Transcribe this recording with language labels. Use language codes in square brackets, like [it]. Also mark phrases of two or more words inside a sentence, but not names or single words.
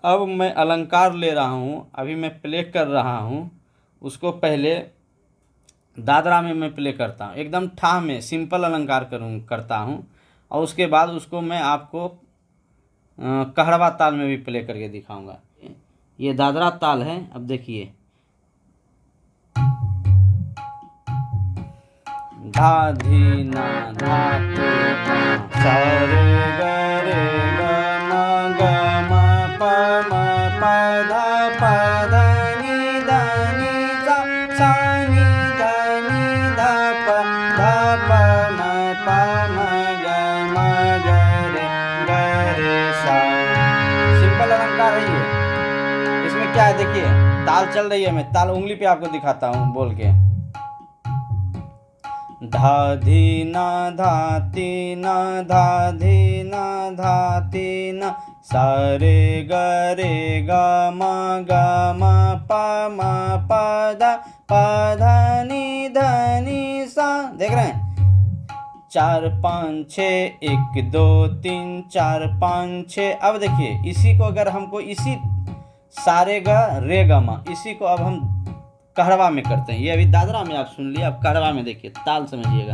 [hi] अब मैं अलंकार ले रहा हूँ, अभी मैं प्ले कर रहा हूँ, उसको पहले दादरा में मैं प्ले करता हूँ, एकदम ठा में सिंपल अलंकार करता हूँ, और उसके बाद उसको मैं आपको कहड़वा ताल में भी प्ले करके दिखाऊंगा। ये दादरा ताल है। अब देखिए, धा धी ना धा तू ना सा रे ग रे ग म ग म प म प ध नि ध नि सा नि ध प म प म ग रे सा। सिंपल अलंकार है ये। इसमें क्या है देखिए, ताल चल रही है, मैं ताल उंगली पे आपको दिखाता हूँ बोल के। धा धी ना धा ती ना धा धी ना धा ती ना सा रे ग म प म प नि सा। देख रहे हैं, 4 5 6 1 2 3 4 5 6। अब देखिए, इसी को अगर हमको इसी सारे ग रे ग म, इसी को अब हम कहड़वा में करते हैं। ये अभी दादरा में आप सुन लिए, अब कहड़वा में देखिए, ताल समझिएगा।